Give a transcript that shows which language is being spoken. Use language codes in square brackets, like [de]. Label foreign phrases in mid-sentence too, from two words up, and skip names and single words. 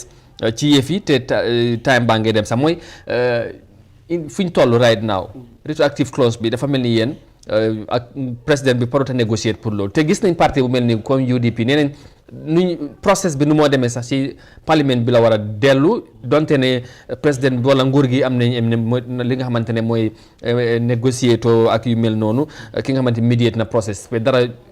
[wo] ci yëf yi te time baa ngay dem sax mooy fu ñu toll [en] right now retroactive clause [wo] bi dafa mel ni yéen ak président bi [fr] parut a négocier [wo] pour loolu te gis nañ parti bu mel ni comme UDP nee nañ nuñ process bi nu moo demee sax ci parlement bi la war a dellu donte ne président bi wala nguur gi am nañ li nga xamante ne mooy négocier to ak yu mel noonu ki nga xamante mediate na process bi dara